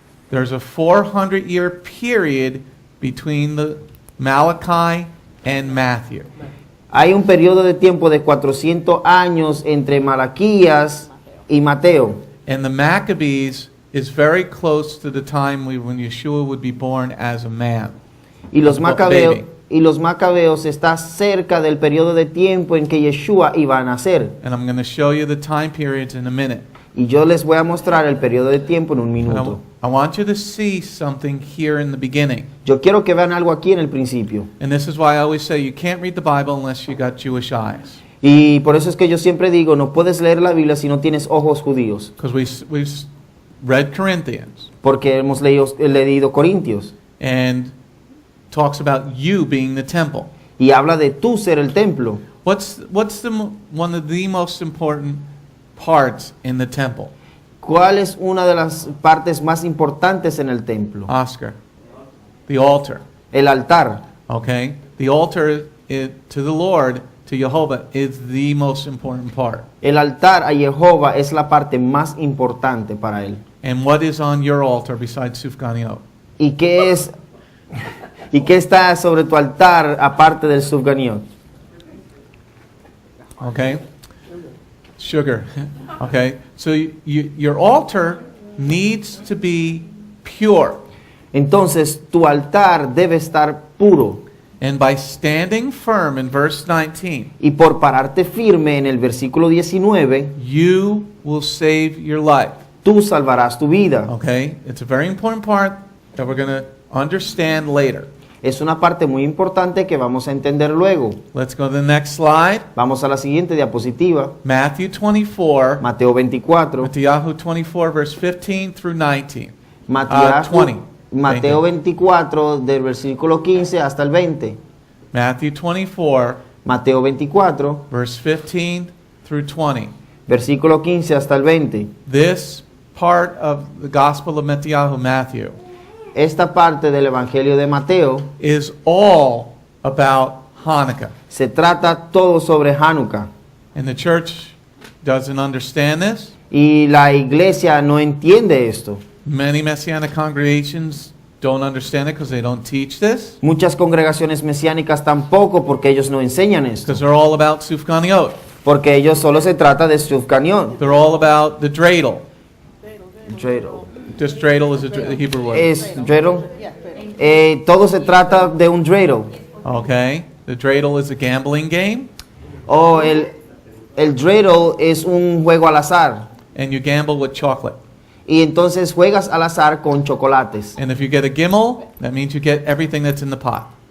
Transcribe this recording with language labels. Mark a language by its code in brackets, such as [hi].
[en] there's a 400-year period between the Malachi and Matthew. [es] hay un periodo de tiempo de 400 años entre Malaquías y Mateo. [en] And the Maccabees is very close to the time when Yeshua would be born as a man. [es] Y los [en] Baby. [es] Macabeos está cerca del periodo de tiempo en que Yeshua iba a nacer. [en] And I'm going to show you the time periods in a minute. [es] Y yo les voy a mostrar el periodo de tiempo en un [en] And [es] minuto. [en] I want you to see something here in the beginning. [es] Yo quiero que vean algo aquí en el principio. [en] And this is why I always say you can't read the Bible unless you got Jewish eyes. [es] Y por eso es que yo siempre digo, no puedes leer la Biblia si no tienes ojos judíos. [en] Because we've read Corinthians. [es] Porque hemos leído Corintios. [en] And talks about you being the temple. [es] Y habla de tú ser el templo. [en] What's one of the most important parts in the temple? [es] ¿Cuál es una de las partes más importantes en el templo? [en] Oscar. The altar. [es] El altar. [en] Okay? The altar to the Lord, to Jehovah, is the most important part. [es] El altar a Jehová es la parte más importante para él. [en] And what is on your altar besides Sufganiot? [es] ¿Y qué está sobre tu altar aparte del Sufganiot? [en] Okay? Sugar. Okay? So your altar needs to be pure. [es] Entonces tu altar debe estar puro. [en] And by standing firm in verse 19, [es] Y por pararte firme en el versículo 19, [en] you will save your life. [es] tú salvarás tu vida. [en] Okay? It's a very important part that we're going to understand later. [es] Es una parte muy importante que vamos a entender luego. [en] Let's go to the next slide. [es] Vamos a la siguiente diapositiva. [en] Matthew 24, [es] Mateo 24. [en] Matthew 24, verse 15 through 19. 20. [es] Mateo 24 del versículo 15 hasta el 20. [en] Matthew 24, [es] Mateo 24, [en] verse 15 through 20. [es] versículo 15 hasta el 20. [en] This part of the Gospel of Matthew [es] Esta parte del Evangelio de Mateo [en] is all about Hanukkah. [es] se trata todo sobre Hanukkah. [en] And the church doesn't understand this. [es] Y la iglesia no entiende esto. [en] Many Messianic congregations don't understand it because they don't teach this. [es] Muchas congregaciones mesiánicas tampoco porque ellos no enseñan esto. [en] Because they're all about Sufganiot. [es] Porque ellos solo se trata de Sufganiot. [en] They're all about the dreidel. [es] Dreidel. [en] Just dreidel is a Hebrew word. [es] Es dreidel. Todo se trata de un dreidel. [en] Okay. The dreidel is a gambling game. [es] O el dreidel es un juego al azar. [en] And you gamble with chocolate. [es] Y entonces juegas al azar con chocolates. [en] And if you get a gimel, that means you get everything that's in the pot.